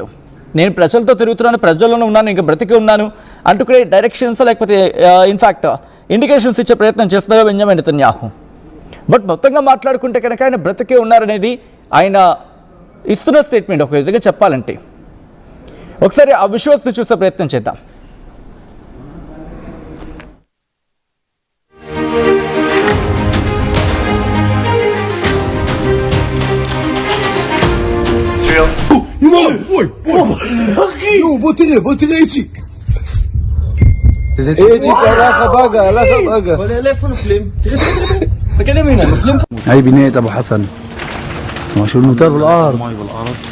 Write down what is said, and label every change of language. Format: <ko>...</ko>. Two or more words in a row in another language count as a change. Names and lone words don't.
<te>నేను ప్రజలతో తిరుగుతున్నాను, ప్రజల్లోనే ఉన్నాను, ఇంకా బ్రతికే ఉన్నాను అంటూ కూడా డైరెక్షన్స్ లేకపోతే</te> <en>in fact indications</en> <te>ఇచ్చే ప్రయత్నం చేస్తున్నారు బెంజమిన్ నెతన్యాహు. బట్ మొత్తంగా మాట్లాడుకుంటే కనుక ఆయన బ్రతికే ఉన్నారనేది ఆయన ఇస్తున్న స్టేట్మెంట్ ఒక విధంగా చెప్పాలంటే. ఒకసారి ఆ విజువల్స్ని చూసే ప్రయత్నం చేద్దాం.</te> <he>בוא תראה איציק. איציק הלך הבאגה. איפה נופלים? תראה. תסתכל ימינה, נופלים.</he> <ar>هاي بناية أبو حسن. ما شو الموتور بالأرض.</ar>